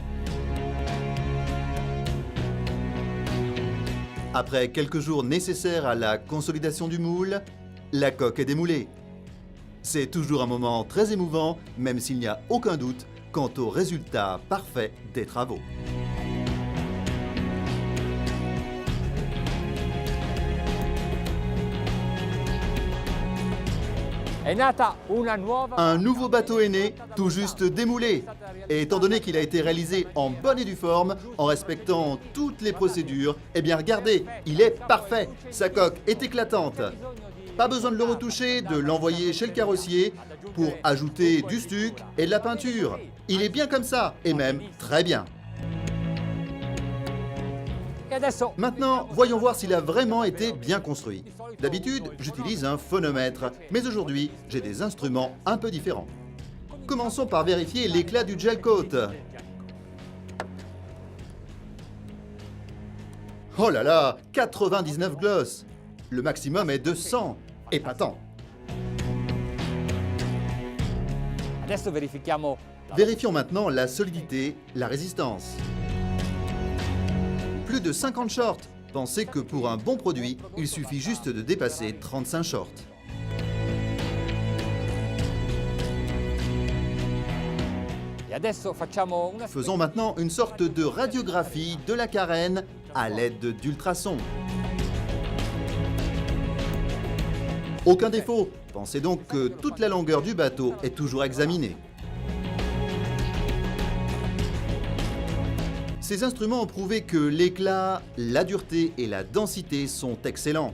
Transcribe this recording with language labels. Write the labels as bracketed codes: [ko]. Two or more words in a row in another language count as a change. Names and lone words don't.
[fr] Après quelques jours nécessaires à la consolidation du moule, la coque est démoulée. C'est toujours un moment très émouvant, même s'il n'y a aucun doute quant au résultat parfait des travaux. [it] è nata una nuova [fr] Un nouveau bateau est né, tout juste démoulé. Et étant donné qu'il a été réalisé en bonne et due forme, en respectant toutes les procédures, eh bien regardez, il est parfait. Sa coque est éclatante. Pas besoin de le retoucher, de l'envoyer chez le carrossier pour ajouter du stuc et de la peinture. Il est bien comme ça, et même très bien. [it] e adesso [fr] Maintenant, voyons voir s'il a vraiment été bien construit. D'habitude, j'utilise un phonomètre, mais aujourd'hui, j'ai des instruments un peu différents. Commençons par vérifier l'éclat du [en] gel coat. [fr] Oh là là, 99 gloss. Le maximum est de 100. Épatant. [it] adesso verifichiamo [fr] Vérifions maintenant la solidité, la résistance. Plus de 50 shorts. Pensez que pour un bon produit, il suffit juste de dépasser 35 shorts. [it] e adesso facciamo una [fr] Faisons maintenant une sorte de radiographie de la carène à l'aide d'ultrasons. Aucun défaut. Pensez donc que toute la longueur du bateau est toujours examinée. Ces instruments ont prouvé que l'éclat, la dureté et la densité sont excellents.